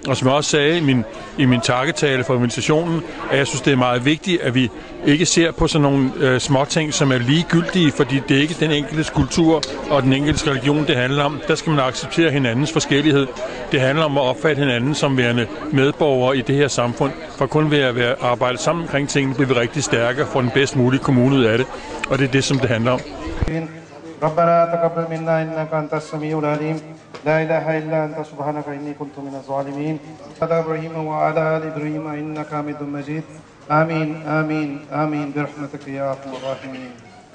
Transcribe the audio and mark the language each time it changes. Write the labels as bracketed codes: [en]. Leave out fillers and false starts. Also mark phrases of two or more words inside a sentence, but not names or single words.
[da] Og som jeg også sagde i min takketale for invitationen, at jeg synes, det er meget vigtigt, at vi ikke ser på sådan nogle småting, som er ligegyldige, fordi det er ikke den enkeltes kultur og den enkeltes religion, det handler om. Der skal man acceptere hinandens forskellighed. Det handler om at opfatte hinanden som værende medborgere i det her samfund. For kun ved at arbejde sammen omkring tingene, bliver vi rigtig stærkere for den bedst mulige kommune ud af det. Og det er det, som det handler om. [ar] ربنا تقبل منا إنك أنت السميع العليم لا إله إلا أنت سبحانك إني كنت من الظالمين على إبراهيم وعلى آل إبراهيم إنك حميد مجيد آمين آمين آمين برحمتك يا أرحم الراحمين.